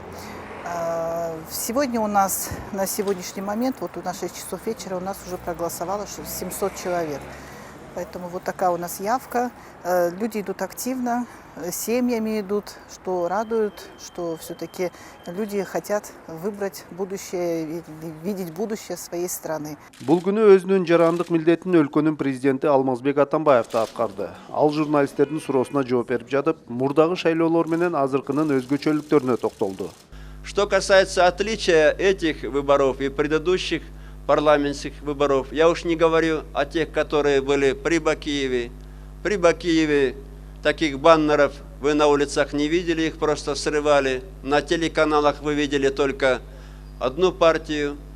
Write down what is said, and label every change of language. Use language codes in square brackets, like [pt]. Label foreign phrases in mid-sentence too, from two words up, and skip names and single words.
[ru] Сегодня у нас, на сегодняшний момент, вот у нас 6 часов вечера, у нас уже проголосовало 700 человек. Поэтому вот такая у нас явка. Люди идут активно, семьями идут, что радует, что все-таки люди хотят выбрать будущее, видеть будущее своей страны. [ky] Бул күнү өзүнүн жарандык милдетин өлкөнүн президенти Алмазбек Атамбаев да аткарды. Ал журналисттердин суроосуна жооп берип жатып, мурдагы шайлоолор менен азыркынын өзгөчөлүктөрүнө токтолду. [ru] Что касается отличия этих выборов и предыдущих парламентских выборов, я уж не говорю о тех, которые были при Бакиеве. При Бакиеве таких баннеров вы на улицах не видели, их просто срывали. На телеканалах вы видели только одну партию.